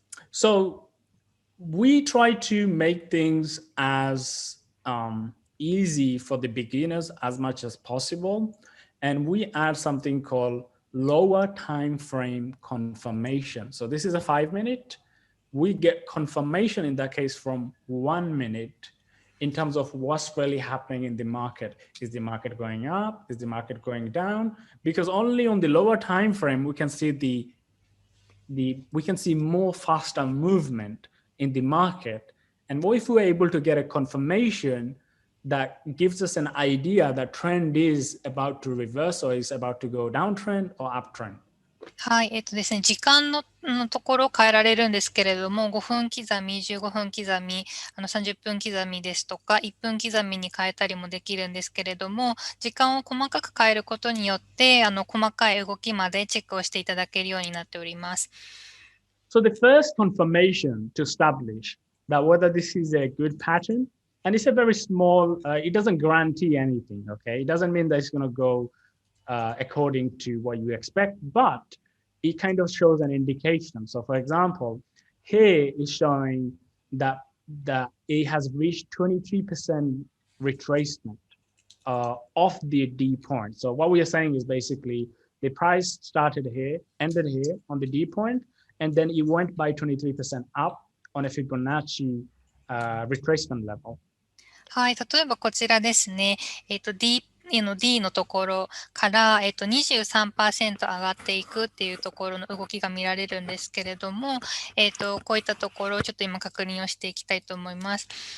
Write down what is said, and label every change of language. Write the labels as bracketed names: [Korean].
[English] So we try to make things as easy for the beginners as much as possible. And we add something called lower time frame confirmation. So this is a 5 minute. We get confirmation in that case from 1 minute in terms of what's really happening in the market. Is the market going up? Is the market going down? Because only on the lower time frame we can see we can see more faster movement in the market. And if we're able to get a confirmation that gives us an idea that trend is about to reverse or is about to go downtrend or uptrend. [Japanese] はい。ですね、時間のところを変えられるんですけれども、5分刻み、15分刻み、30分刻みですとか、1分刻みに変えたりもできるんですけれども、時間を細かく変えることによって、細かい動きまでチェックをしていただけるようになっております。 [English] So the first confirmation to establish that whether this is a good pattern, and it's a very small, it doesn't guarantee anything, okay? It doesn't mean that it's going to go according to what you expect, but it kind of shows an indication. So for example, here is showing that it has reached 23% retracement of the D point. So what we are saying is basically the price started here, ended here on the D point, and then it went by 23% up on a Fibonacci retracement level. [Japanese] はい。例えばこちらですね。 Dのところから、23% 上がっていくっていうところの動きが見られるんですけれども、こういったところをちょっと今確認をしていきたいと思います。